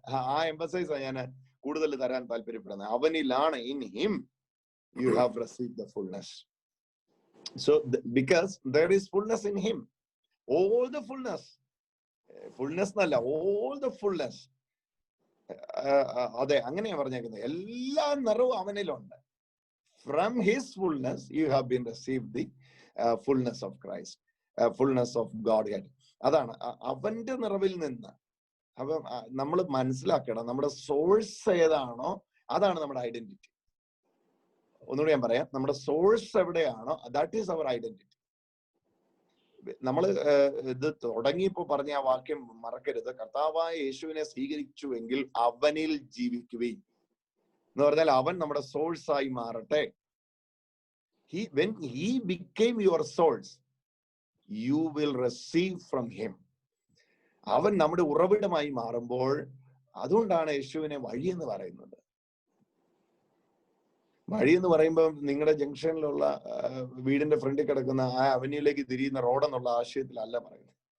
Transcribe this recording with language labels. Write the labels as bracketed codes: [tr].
[ml] ആ എംഫസൈസ് ഞാൻ കൂടുതൽ തരാൻ താല്പര്യപ്പെടുന്നത്. അവനിലാണ്. [en] In him you have received the fullness. So because there is fullness in him, all the fullness [ml] എന്നല്ല, [en] all the fullness. [ml] അതെ, അങ്ങനെയാ പറഞ്ഞേക്കുന്നത്. എല്ലാ നിറവും അവനിലുണ്ട്. [en] From his fullness you have been received the fullness of Christ, fullness of Godhead. [ml] അതാണ് അവന്റെ നിറവിൽ നിന്ന്. അപ്പൊ നമ്മൾ മനസ്സിലാക്കണം, നമ്മുടെ സോഴ്സ് ഏതാണോ അതാണ് നമ്മുടെ ഐഡന്റിറ്റി. ഒന്നുകൂടി ഞാൻ പറയാം, നമ്മുടെ സോഴ്സ് എവിടെയാണോ [en] That is our identity. [ml] നമ്മൾ ഇത് തുടങ്ങിയപ്പോ പറഞ്ഞ ആ വാക്യം മറക്കരുത്. കർത്താവായ യേശുവിനെ സ്വീകരിച്ചുവെങ്കിൽ അവനിൽ ജീവിക്കുവിൻ എന്ന് പറഞ്ഞാൽ അവൻ നമ്മുടെ സോഴ്സ് ആയി മാറട്ടെ. [en] When he became your source, you will receive from him. [ml] അവൻ നമ്മുടെ ഉറവിടമായി മാറുമ്പോൾ, അതുകൊണ്ടാണ് യേശുവിനെ വഴി എന്ന് പറയുന്നത്. വഴി എന്ന് പറയുമ്പോൾ നിങ്ങളുടെ ജംഗ്ഷനിലുള്ള വീടിന്റെ ഫ്രണ്ടിൽ കിടക്കുന്ന ആ അവന്യൂലേക്ക് തിരിയുന്ന റോഡെന്നുള്ള ആശയത്തിലല്ല പറയുന്നത്.